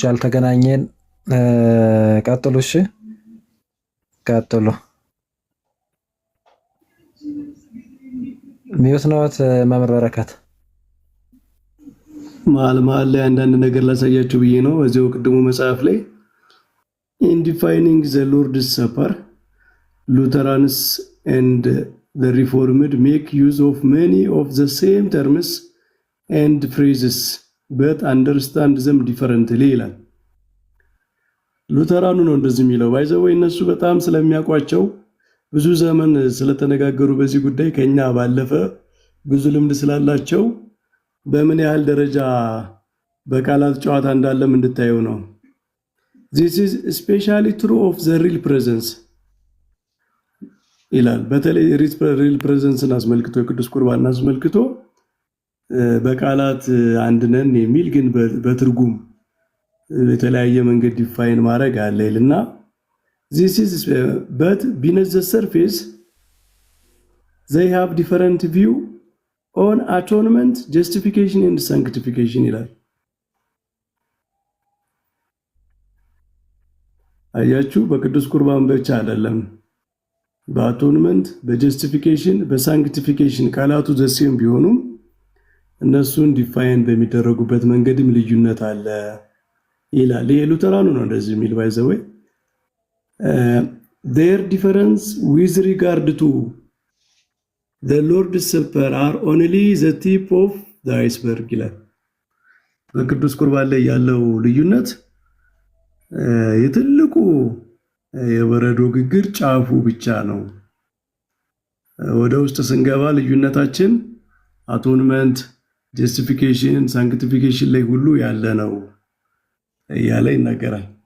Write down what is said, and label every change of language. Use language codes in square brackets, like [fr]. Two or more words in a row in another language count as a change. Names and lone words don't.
[am] ያልተገናኘን ቀጥሉ። እሺ ቀጥሉ። ሚዩት ነዎት መምህር በረከት። መሀል ላይ አንዳንድ ነገር ላሳያችሁ ብዬ ነው። እዚሁ ቅድሙ መጽሐፍ ላይ [en] in defining the Lord's Supper, Lutherans and the Reformed make use of many of the same terms and phrases but understand them differently [am] ይላል። ሉተራኑ ነው እንደዚህ የሚለው። ባይዘው እነሱ በጣም ስለሚያውቋቸው ብዙ ዘመን ስለተነጋገሩ በዚህ ጉዳይ ከኛ ባለፈ ብዙ ልምድ ስላላቸው በምን ያህል ደረጃ በቃላት ጨዋታ እንዳለም እንድታየው ነው። [en] This is especially true of the real presence [am] ይላል። በተለይ [en] real presence [am] አስመልክቶ የቅዱስ ቁርባን አስመልክቶ በቃላት አንድ ነን የሚል ግን በትርጉም የተለያየ መንገድ ዲፋይን ማድረግ አለ ይልና [en] this is but beneath the surface they have different view on atonement, justification and sanctification [am] ይላል። አያችሁ በቅዱስ ቁርባን ብቻ አይደለም፣ በአቶንመንት፣ በጀስቲፊኬሽን፣ በሳንክቲፊኬሽን ቃላቱ ዘሴም ቢሆኑም እነሱን ዲፋይን በሚደረጉበት መንገድም ልዩነት አለ ይላል። ይሄ ሉተራኑ ነው እንደዚህ የሚል ባይዘው [en] their difference with regard to the Lord's Supper are only the tip of the iceberg [am] ይላል። በቅዱስ ቁርባን ላይ ያለው ልዩነት የትልቁ የበረዶ ግግር ጫፉ ብቻ ነው። ወደ ውስጥ ስንገባ ልዩነታችን አቶንመንት፣ ጀስቲፊኬሽን፣ ሳንክቲፊኬሽን ላይ ሁሉ ያለ ነው እያለ ይናገራል።